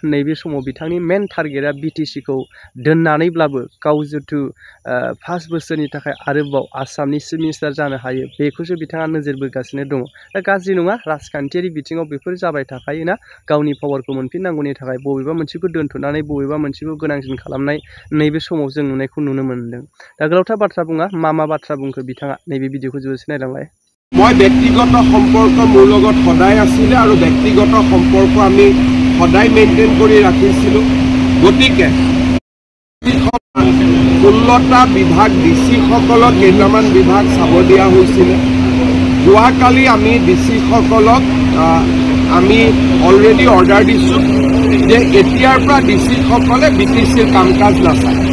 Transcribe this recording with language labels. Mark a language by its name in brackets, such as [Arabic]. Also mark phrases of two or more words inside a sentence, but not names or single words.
[Bodo] नैबे समाव बिथांनि [English] main target [Bodo] BTCखौ दोननानैब्लाबो गाव जिथु 5 बोसोरनि थाखाय आरोबाव आसामनि [English] chief minister [Bodo] जानो हायो बेखौसो बिथाङा नोजोर बोगासिनो दङ। दा गाज्रि नङा राजखान्थियारि बिथिङाव बेफोर जाबाय थाखायोना गावनि पावारखौ मोनफिननांगौनि थाखाय बबेबा मोनसेखौ दोनथ'नानै बबेबा मोनसेखौ गोनांसिन खालामनाय नैबे समाव जों नुनायखौ नुनो मोनदों। दा गोलावथार बाथ्रा बुङा मा बाथ्रा बुंखो बिथाङा नैबे भिडिअखौ जोबोद नायलांलाय। [Assamese] মই ব্যক্তিগত সম্পৰ্ক মোৰ লগত সদায় আছিল আৰু ব্যক্তিগত সম্পৰ্ক আমি সদায় মেইনটেইন কৰি ৰাখিছিলোঁ। গতিকে 16টা বিভাগ ডিসি সকলক কেইটামান বিভাগ চাব দিয়া হৈছিল। যোৱাকালি আমি ডিসি সকলক আমি [English] already order [Assamese] দিছোঁ যে এতিয়াৰ পৰা ডিসি সকলে BTCৰ কাম কাজ নাচায়।